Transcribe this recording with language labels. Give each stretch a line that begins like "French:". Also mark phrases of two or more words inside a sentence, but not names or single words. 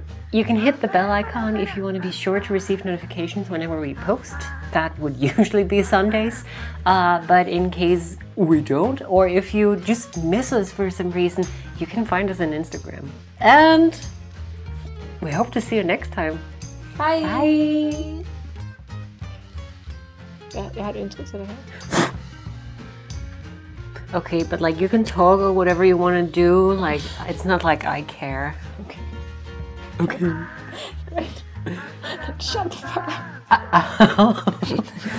English: You can hit the bell icon if you want to be sure to receive notifications whenever we post. That would usually be Sundays, but in case we don't, or if you just miss us for some reason, you can find us on Instagram. And we hope to see you next time. Bye! Bye!
Danish: Jeg har et indtryk til det her.
English: Okay, but like you can toggle whatever you want to do. Like, it's not like I care. Okay. Great. Shut the fuck up.